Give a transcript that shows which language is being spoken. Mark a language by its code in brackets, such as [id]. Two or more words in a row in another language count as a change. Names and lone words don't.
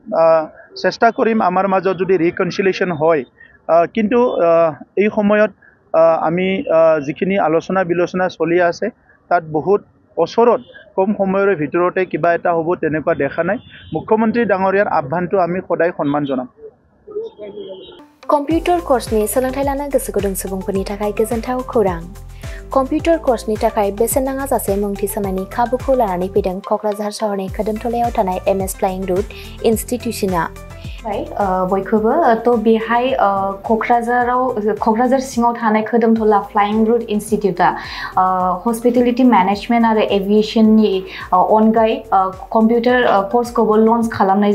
[as] চেষ্টা কৰিম আমাৰ মাজত যদি ৰিকনচিলিয়েশ্যন হয় কিন্তু এই সময়ত আমি যিখিনি আলোচনা বিলোচনা চলি আছে তাত বহুত ওচৰত কম সময়ৰ ভিতৰতে কিবা এটা হ'ব তেনেকুৱা দেখা নাই মুখ্যমন্ত্ৰী ডাঙৰীয়াৰ আহ্বানটো আমি সদায় সন্মান জনাম [en] computer course [brx] सोलोंथाय लानो गोसो गुदुं सुबुंफोरनि थाखाय गोजोनथाव खौरां [en] computer course [brx] थाखाय बेसेन नाङा जासे मुं थिसननायनि खाबुखौ लानानै फैदों क'क्राझार सहरनि खोदोमथलायाव थानाय एमएस फ्लाइंग रुट इन्स्टिट्यूशना बयखौबो तो बेहाय क'क्राझार सिङाव थानाय खोदोमथला फ्लाइंग रुट इन्स्टिट्यूटा [en] hospitality management [brx] आरो एविएशननि अनगायै [en] computer course [brx] लन्च खालामनाय